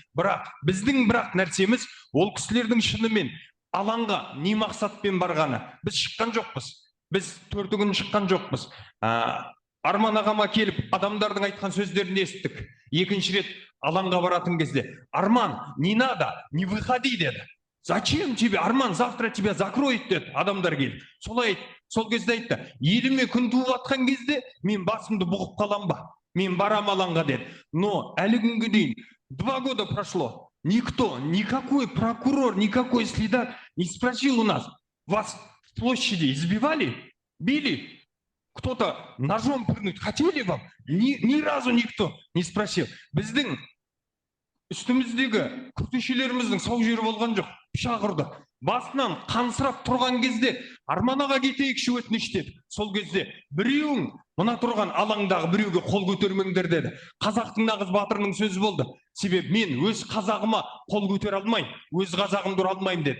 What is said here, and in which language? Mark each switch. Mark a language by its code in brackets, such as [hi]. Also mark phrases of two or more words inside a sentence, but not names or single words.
[kk] Бірақ біздің нәрсеміз ол кісілердің шынымен алаңға не мақсатпен барғаны. Біз шыққан жоқпыз. Біз 4 күн шыққан жоқпыз. Арман ағама келіп адамдардың айтқан сөздерін естідік. Екінші рет алаңға баратын кезде. Арман, [ru] не надо, не выходи деді. Зачем тебе, Арман, завтра тебя закроет деді адамдар келіп. [kk] Сол кезде айтты, еліме күн туып атқан кезде мен басымды бұғып қалам ба? Мен барам алаңға деді. Но әлі күнге дейін 2 [ru] года прошло. Никто, никакой прокурор, никакой следак не спросил у нас, вас в площади избивали, били? Кто-то ножом пырнуть хотели вам? Ни разу никто не спросил. [kk] Біздің үстіміздегі күртешелеріміздің сау жері болған жоқ. Пышақ ұрды. Басынан қансырап тұрған кезде Арман аға кетейікші өтініш деді. Сол кезде біреуің мына тұрған алаңдағы біреуге қол көтермеңдер деді. Қазақтың нағыз батырының сөзі болды. Себебі мен өз қазағыма қол көтере алмайым, өз қазағымды ұра алмайым деді.